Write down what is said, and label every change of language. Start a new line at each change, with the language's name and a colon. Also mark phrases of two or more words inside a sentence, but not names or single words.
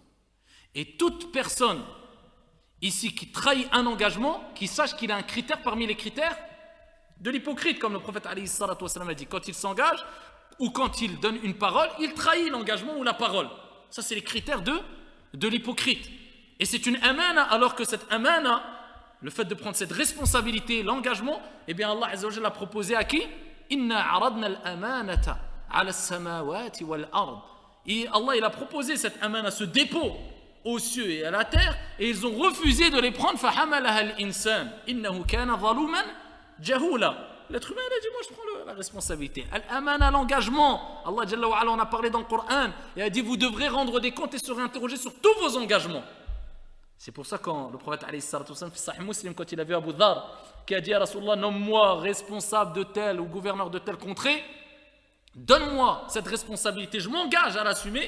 French: Et toute personne ici qui trahit un engagement, qui sache qu'il a un critère parmi les critères de l'hypocrite, comme le prophète
Arabic: عليه الصلاة والسلام
French: a dit, quand il s'engage ou quand il donne une parole, il trahit l'engagement ou la parole. Ça, c'est les critères de l'hypocrite. Et c'est une amana, alors que cette amana, le fait de prendre cette responsabilité, l'engagement, eh bien Allah
Arabic: عز وجل
French: a proposé à qui?
Arabic: إنا عرضنا الأمانة على السماوات والأرض.
French: Et Allah, il a proposé cette amana, ce dépôt aux cieux et à la terre, et ils ont refusé de les prendre.
Arabic: فَحَمَلَهَا الْإِنسَانِ إِنَّهُ كَانَ ظَلُومًا جَهُولًا.
French: L'être humain, il a dit, moi je prends la responsabilité. Al-amana, l'engagement. Allah
Arabic: جل وعلا
French: en a parlé dans le Coran, et a dit, vous devrez rendre des comptes et serez interrogés sur tous vos engagements. C'est pour ça quand le prophète
Arabic: عليه الصلاة والسلام,
French: Sahih Muslim, quand il a vu Abu Dhar, qui a dit à Rasulullah, nomme-moi responsable de tel ou gouverneur de telle contrée, donne-moi cette responsabilité, je m'engage à l'assumer.